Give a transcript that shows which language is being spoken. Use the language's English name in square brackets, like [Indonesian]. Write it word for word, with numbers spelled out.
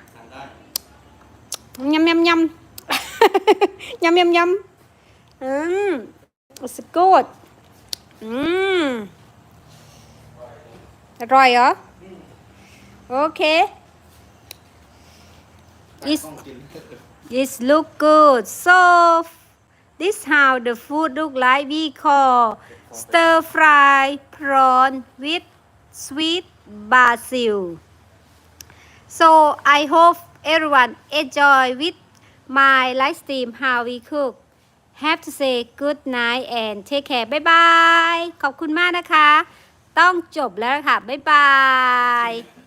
[Thai] ทานได้ ยำยำยำ ยำยำยำอืม [English] it's good [Thai] อืม อร่อยเหรอ โอเค is ต้องกิน [English] is look good so this how the food look like we call stir fry prawn with sweet basil so I hope everyone enjoy with my live stream how we cook. Have to say good night and take care. Bye bye. [Thai] ขอบคุณมากนะคะ ต้องจบแล้วค่ะ [English] Bye bye.